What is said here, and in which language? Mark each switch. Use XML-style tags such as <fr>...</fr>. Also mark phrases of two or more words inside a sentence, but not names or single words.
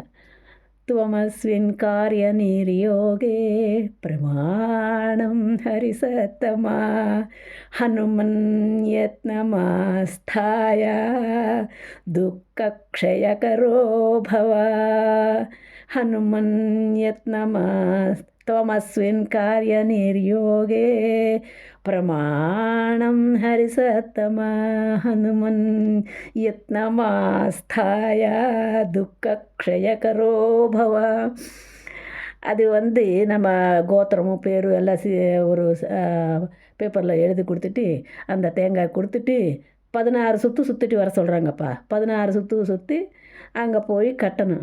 <sa>त्वमस्मिन् कार्य निर्योगे प्रमाणं हरिसत्तम हनुमन् यत्नमास्थाय दुःखक्षयकरो भव. ஹனுமன் त्वमस्मिन् कार्यनिर्योगे प्रमाणं हरिसत्तमा हनुमन् यत्नमास्थाय दुःखक्षयकरो भव.</sa> <ta>அது நம்ம கோத்திரமும் பேரும் எல்லாம் ஒரு பேப்பரில் எழுதி கொடுத்துட்டு அந்த தேங்காய் கொடுத்துட்டு 16 சுற்றிட்டு வர சொல்கிறாங்கப்பா. 16 சுற்றி அங்கே போய் கட்டணும்.</ta>